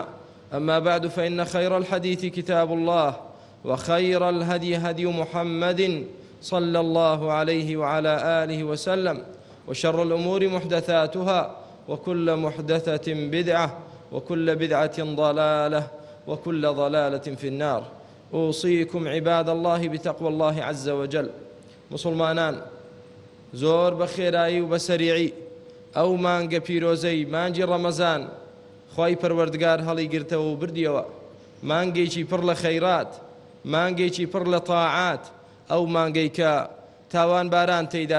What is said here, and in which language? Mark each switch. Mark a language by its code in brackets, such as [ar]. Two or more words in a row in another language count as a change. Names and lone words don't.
[ar] أما بعد، فإن خير الحديث كتاب الله، وخير الهدي هدي محمد صلى الله عليه وعلى آله وسلم، وشر الأمور محدثاتها، وكل محدثة بدعة، وكل بدعة ضلالة، وكل ضلالة في النار. أوصيكم عباد الله بتقوى الله عز وجل. [ckb] مسلمانان، زۆر بە خێرایی و بە سەریعی ئەو مانگە پیرۆزەی مانگی ڕەمەزان خوای پەروەردگار هەڵی گرتەوە و بردیەوە. مانگێکی پڕ لە خەیرات، مانگێکی پڕ لە تاعات، ئەو مانگەی کە تاوان باران تێیدا